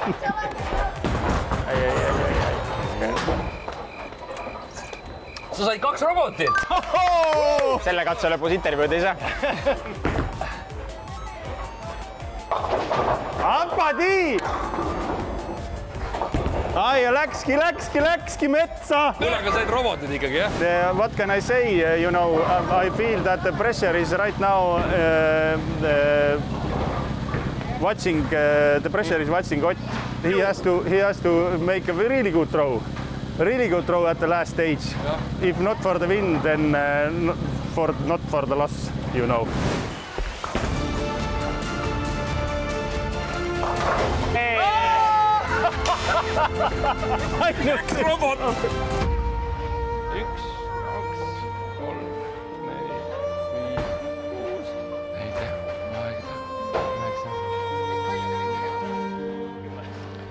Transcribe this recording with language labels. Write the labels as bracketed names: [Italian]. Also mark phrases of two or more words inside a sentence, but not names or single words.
[Estonian] Sa said 2 robotit! Selle katse lõpus intervjuud ei saa. Ampadi! Ai, läkski metsa! Kuule, aga said robotid ikkagi, jah? [English] What can I say? You know, I feel that the pressure is right now watching, the pressure is watching Ott. He has to make a really good throw. Really good throw at the last stage. Yeah. If not for the win, then not for the loss, you know. [Estonian] Läks robot! 1, 2, 3, 4, 5, 6, 7, 8, 9.